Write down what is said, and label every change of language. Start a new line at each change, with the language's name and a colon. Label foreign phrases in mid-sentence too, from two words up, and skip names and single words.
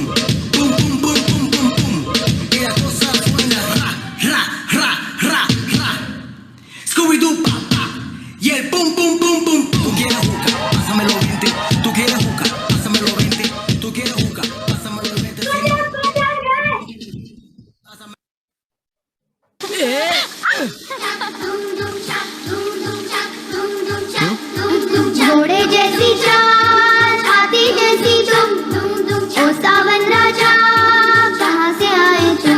Spanish: Pum, pum, pum, pum, pum, pum. Y la cosa suena ra, ra, ra, ra, ra. Scooby-Doo, papá. Y el pum, pum, pum, pum, pum. Tú quieres juca, pásamelo 20. Tú quieres juca, pásamelo 20. Tú quieres juca, pásamelo 20.
Hindi: घोड़े जैसी चाल, हाथी जैसी तुम, ओ सावन राजा कहाँ से आए तुम?